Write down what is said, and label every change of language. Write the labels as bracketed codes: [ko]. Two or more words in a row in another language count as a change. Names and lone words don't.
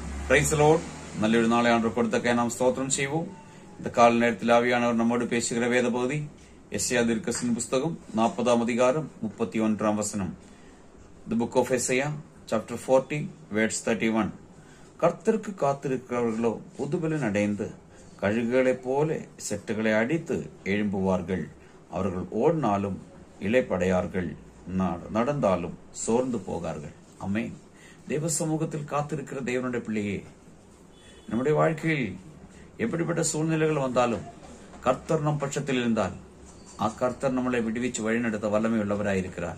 [en] Praise Lord. [ta] நல்லொரு நாளை ஆண்டு கொடுத்தொக்கெ நாம் ஸ்தோத்திரம் செய்வோம். இந்த கால நேரத்தில் ஆவியானவர் நம்மோடு பேசுகிற வேத பகுதி எஸ்ஐயா தீர்க்கதரிசியின் புஸ்தகம் 40ஆம் அதிகாரம் 31ஆம் வசனம். [en] The book of Isaiah chapter 40 verse 31. [ta] கர்த்தருக்கு காத்திருக்கிறவர்களோ புதுபலன் அடைந்து கழுகுகளைப் போல செட்டுகளை அடித்து எழும்புவார்கள். அவர்கள் ஓடினாலும் இளைப்படையார்கள், நடந்தாலும் சோர்ந்து போகார்கள். ஆமென். தேவ சமூகத்தில் காத்திருக்கிற தேவனுடைய பிள்ளையே, நம்முடைய வாழ்க்கையில் எப்படிப்பட்ட சூழ்நிலைகள் வந்தாலும் கர்த்தர் நம் பட்சத்தில் இருந்தால் கர்த்தர் நம்மளை விடுவிச்சு வழிநடத்த வல்லமை உள்ளவராயிருக்கிறார்.